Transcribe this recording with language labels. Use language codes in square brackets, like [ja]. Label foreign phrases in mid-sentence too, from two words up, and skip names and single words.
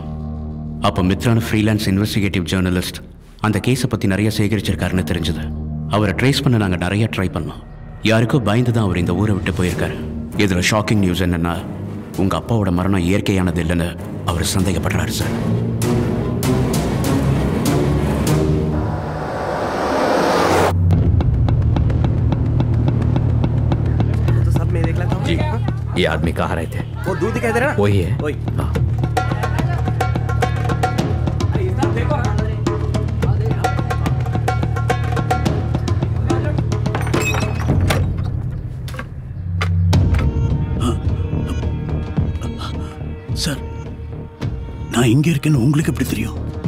[ta] அப்போ மித்ரான [en] freelance investigative journalist [ta] அந்த கேஸை பற்றி நிறைய சேகரிச்சிருக்காருன்னு தெரிஞ்சது. அவரை ட்ரேஸ் பண்ண நாங்கள் நிறைய ட்ரை பண்ணோம். யாருக்கோ பயந்து தான் அவர் இந்த ஊரை விட்டு போயிருக்காரு. இதில் [en] shocking news [ta] என்னென்னா, உங்கள் அப்பாவோட மரணம் இயற்கையானது இல்லைன்னு அவர் சந்தேகப்படுறாரு சார். [hi] ये आदमी कहाँ रहे थे? वो दूध दिखाई दे रहा है ना? वही है। वही। [ta] சார், நான் இங்க இருக்கேன்னு உங்களுக்கு எப்படி தெரியும்?